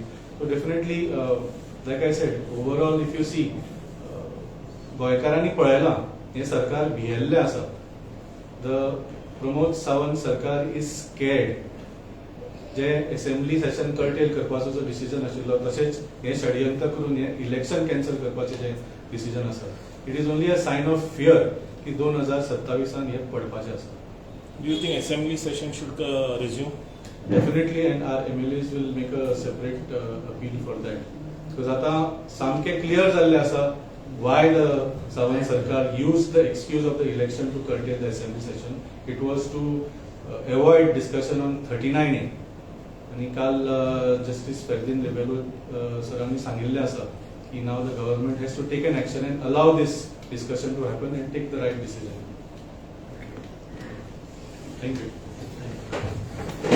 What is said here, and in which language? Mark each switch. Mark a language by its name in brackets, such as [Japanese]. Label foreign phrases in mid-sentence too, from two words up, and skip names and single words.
[English] so definitely like I said overall if you see [Konkani] गोंयकारांनी पळयलां हें सरकार भियेल्लें आसा [English] the Pramod Sawant sarkar is scared [Konkani] जे [English] assembly session curtail [Konkani] करपाचो जो डिसिजन आशिल्लो तशेंच हें षडयंत्र करून हें [English] election cancel [Konkani] करपाचें जें डिसिजन आसा [English] it is only a sign of fear [Konkani] की 2027 हें पडपाचें आसा [English] do you think assembly session should resume Definitely, and our MLAs will make a separate appeal for that. Because [Konkani] आता सामके [English] clear [Konkani] जाल्ले आसा [English] why the Sawant Sarkar used the excuse of the election to curtail the assembly session. It was to avoid discussion on 39A. [Konkani] आणि काल Justice Ferdin Lebelo सरांनी सांगिल्ले आसा की [English] now the government has to take an action and allow this discussion to happen and take the right decision. Thank you.